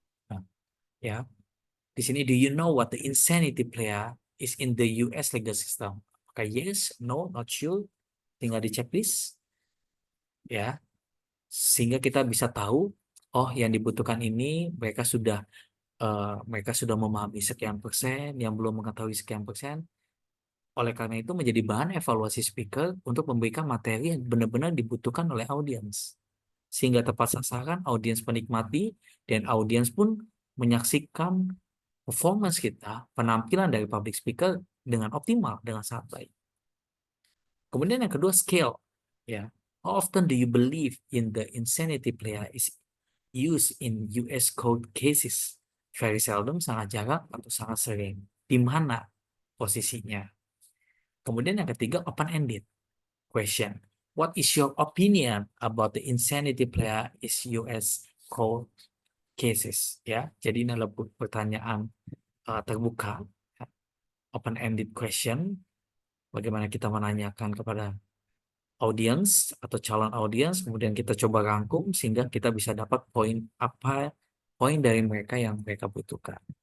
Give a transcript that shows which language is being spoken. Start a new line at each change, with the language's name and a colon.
Indonesian: Nah, ya, di sini
English: do you know what the insanity player is in the US legal system?
Indonesian: Apakah
English: yes, no, not sure,
Indonesian: tinggal di checklist, ya, sehingga kita bisa tahu, oh yang dibutuhkan ini mereka sudah memahami sekian persen, yang belum mengetahui sekian persen. Oleh karena itu menjadi bahan evaluasi speaker untuk memberikan materi yang benar-benar dibutuhkan oleh audiens. Sehingga tepat sasaran, audiens menikmati, dan audiens pun menyaksikan performance kita, penampilan dari public speaker dengan optimal, dengan sangat baik. Kemudian yang kedua, scale.
English: Ya, how often do you believe in the insanity player is used in US court cases? Very seldom,
Indonesian: sangat jarang, atau sangat sering. Di mana posisinya? Kemudian yang ketiga,
English: open-ended question. What is your opinion about the insanity player is US court cases?
Indonesian: Ya, jadi ini adalah pertanyaan terbuka, open-ended question. Bagaimana kita menanyakan kepada audiens atau calon audiens, kemudian kita coba rangkum sehingga kita bisa dapat poin dari mereka yang mereka butuhkan.